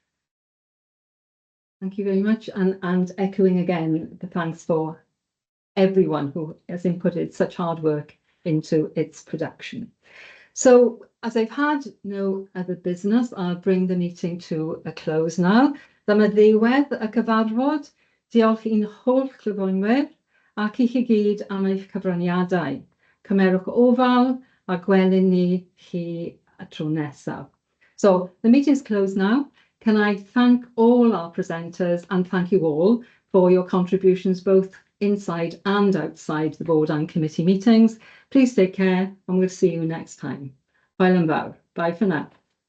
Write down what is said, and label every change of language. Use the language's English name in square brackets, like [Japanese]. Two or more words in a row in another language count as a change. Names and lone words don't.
[English] Thank you very much, and echoing again the thanks for everyone who has inputted such hard work into its production. So as I've had no other business, I'll bring the meeting to a close now. [Welsh] Dyma ddiwedd y cyfarfod. Diolch i'n holl glyfwynwyr ac i chi gyd am eich cyfraniadau. Cymerwch ofal a gwelwn ni chi y tro nesaf. [English] So the meeting is closed now. Can I thank all our presenters and thank you all for your contributions both inside and outside the board and committee meetings. Please take care and we'll see you next time. [Welsh] Hwyl yn fawr. [English] Bye for now.